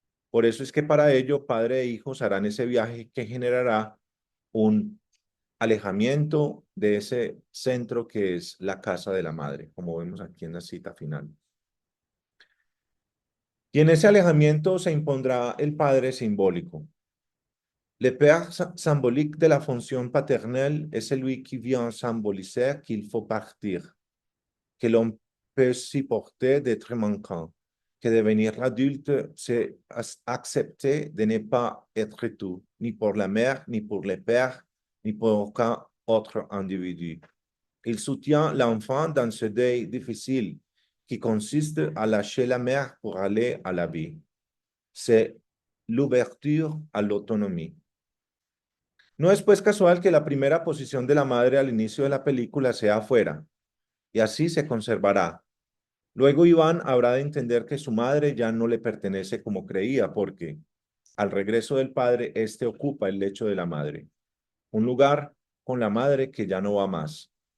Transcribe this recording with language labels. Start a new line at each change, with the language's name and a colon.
Spanish: Por eso es que para ello, padre e hijos harán ese viaje que generará un alejamiento de ese centro que es la casa de la madre, como vemos aquí en la cita final. Y en ese alejamiento se impondrá el padre simbólico.
French: Le père symbolique de la fonction paternelle est celui qui vient symboliser qu'il faut partir, que l'on peut supporter d'être manquant, que devenir adulte, c'est accepter de ne pas être tout, ni pour la mère, ni pour le père, ni pour aucun autre individu. Il soutient l'enfant dans ce deuil difficile qui consiste à lâcher la mère pour aller à la vie. C'est l'ouverture à l'autonomie.
Spanish: No es pues casual que la primera posición de la madre al inicio de la película sea afuera, y así se conservará. Luego Iván habrá de entender que su madre ya no le pertenece como creía, porque al regreso del padre, éste ocupa el lecho de la madre, un lugar con la madre que ya no va más.